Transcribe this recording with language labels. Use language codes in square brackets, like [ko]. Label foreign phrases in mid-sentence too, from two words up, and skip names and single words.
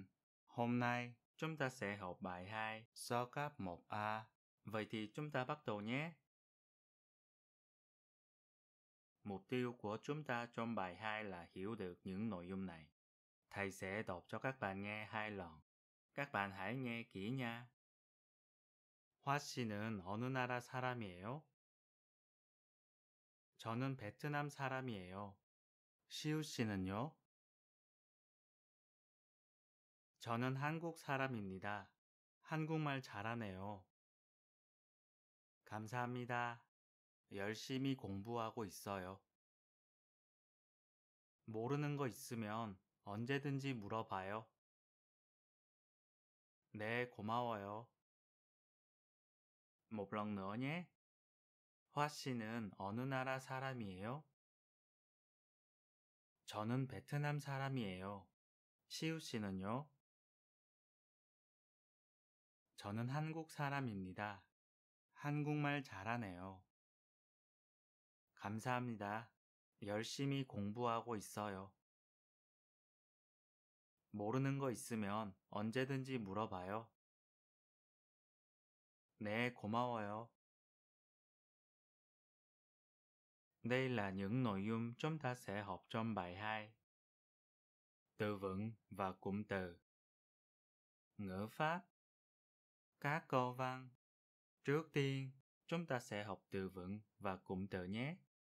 [vi] Hôm nay chúng ta sẽ học bài 2 so cấp 1A. Vậy thì chúng ta bắt đầu nhé. Mục tiêu của chúng ta trong bài 2 là hiểu được những nội dung này. Thầy sẽ đọc cho các bạn nghe 2 lần. Các bạn hãy nghe kỹ nha. [ko] 화 씨는 어느 나라 사람이에요? 저는 베트남 사람이에요. 시우 씨는요? 저는 한국 사람입니다. 한국말 잘하네요. 감사합니다. 열심히 공부하고 있어요. 모르는 거 있으면 언제든지 물어봐요. 네, 고마워요. [vi] một lần nữa nhé. [ko] 화 씨는 어느 나라 사람이에요? 저는 베트남 사람이에요. 시우 씨는요? 저는 한국 사람입니다. 한국말 잘하네요. 감사합니다. 열심히 공부하고 있어요. 모르는 거 있으면 언제든지 물어봐요. 네, 고마워요. [vi] Đây là những nội dung chúng ta sẽ học trong bài 2. Từ vựng và cụm từ. Ngữ pháp. Các câu văn. Trước tiên, chúng ta sẽ học từ vựng và cụm từ nhé.